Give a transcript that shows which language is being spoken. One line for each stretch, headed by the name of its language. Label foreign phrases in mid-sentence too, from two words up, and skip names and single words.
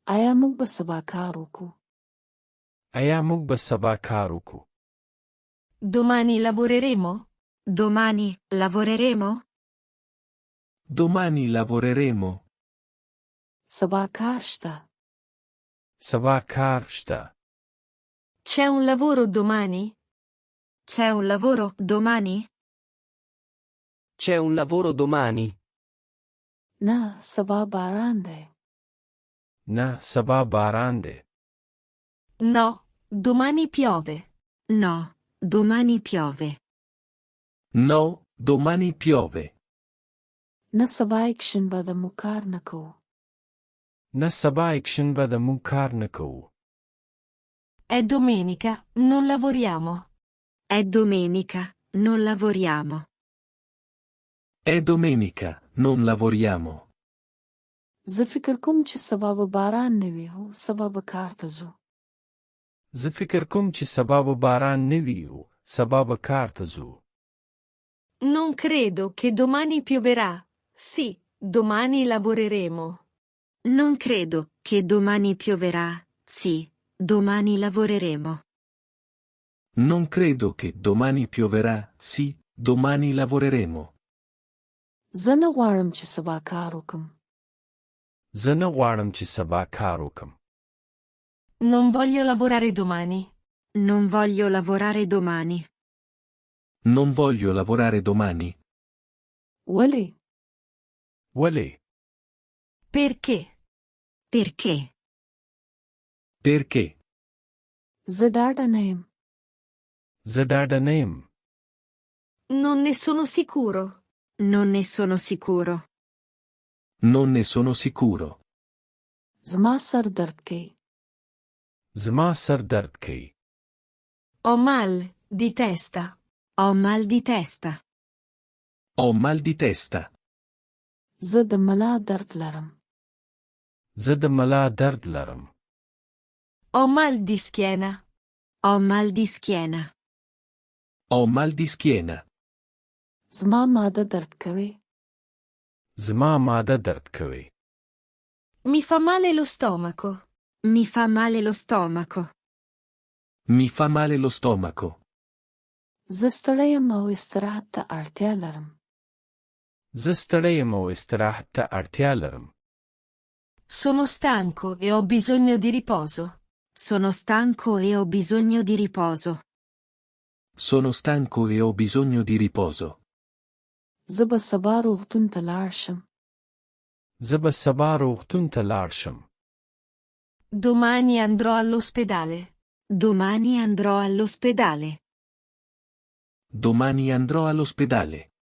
Pashto: آیا موږ به سبا کار وکړو؟ آیا موږ به سبا کار وکړو؟
Italian: Domani lavoreremo? Domani lavoreremo? Domani lavoreremo.
Pashto: سبا کار شته. سبا کار شته.
Italian: C'è un lavoro domani? C'è un lavoro domani? C'è un lavoro domani?
Pashto: نه سبا باران دی. نه سبا باران دی.
Italian: No, domani piove. No, domani piove. No, domani piove.
Pashto: نه سبا یکشنبه ده موږ کار نه کوو. نه سبا یکشنبه ده موږ کار نه کوو.
Italian: È domenica, non lavoriamo. È domenica, non lavoriamo. È domenica, non lavoriamo.
Pashto: زه فکر کوم چې سبا به باران نه وي او سبا به کار ته ځو. زه فکر کوم چې سبا به باران نه وي او سبا به کار ته ځو.
Italian: Non credo che domani pioverà. Sì, domani lavoreremo. Non credo che domani pioverà. Sì, domani lavoreremo. Non credo che domani pioverà. Sì, domani lavoreremo.
Pashto: زه نه غواړم چې سبا کار وکم. زه نه غواړم چې سبا کار وکم.
Italian: Non voglio lavorare domani. Non voglio lavorare domani. Non voglio lavorare domani.
Pashto: ولې؟ ولې؟
Italian: Perché? Perché? Perché?
Pashto: زه ډاډه نه یم. زه ډاډه نه یم.
Italian: Non ne sono sicuro. Non ne sono sicuro. Non ne sono sicuro.
Pashto: زما سر درد کوي. زما سر درد کوي.
Italian: Ho mal di testa. Ho mal di testa. Ho mal di testa.
Pashto: زه د ملا درد لرم. زه د ملا درد لرم.
Italian: Ho mal di schiena. Ho mal di schiena. Ho mal di schiena.
Pashto: زما معده درد کوي. زما معده درد کوي.
Italian: Mi fa male lo stomaco. Mi fa male lo stomaco. Mi fa male lo stomaco.
Pashto: زه ستړی یم او استراحت ته اړتیا لرم. زه ستړی یم او استراحت ته اړتیا لرم.
Italian: Sono stanco e ho bisogno di riposo. Sono stanco e ho bisogno di riposo. Sono stanco e ho bisogno di riposo.
Pashto: زه به سبا روغتون ته لاړ شم. زه به سبا روغتون ته لاړ شم.
Italian: Domani andrò all'ospedale. Domani andrò all'ospedale. Domani andrò all'ospedale.